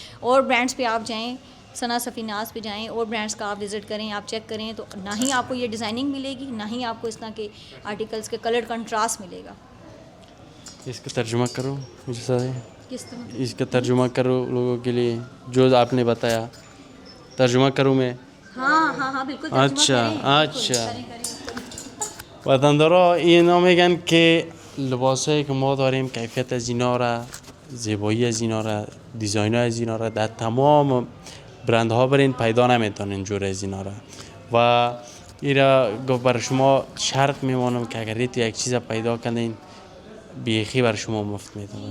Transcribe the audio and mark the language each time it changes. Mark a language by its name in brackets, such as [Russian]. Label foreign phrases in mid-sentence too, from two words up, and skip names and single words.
[Urdu] اور برانڈز پہ آپ جائیں، ثنا سفیناز پہ جائیں اور برانڈز کا آپ وزٹ کریں، آپ چیک کریں تو نہ ہی آپ کو یہ ڈیزائننگ ملے گی، نہ ہی آپ کو اس طرح کے آرٹیکلز کے [English] colour contrast [Urdu] ملے گا. اس کا ترجمہ کرو مجھے سارے. کس طرح? اس کا ترجمہ کرو لوگوں کے لیے جو آپ نے بتایا. ترجمہ کروں میں? ہاں بالکل. ترجمہ اچھا کریں, اچھا. کریں. [Persian] وطندارا اینا میگن که لباسایی که ما داریم کیفیت از اینا را، زیبایی از اینا را، دیزاین از اینا را در تمام برندها برین پیدا نمیتونین جور از اینا را. و اینا بر شما شرط میمانم که اگر تو یک چیز پیدا کنین بیخی بر شما مفت میتونم.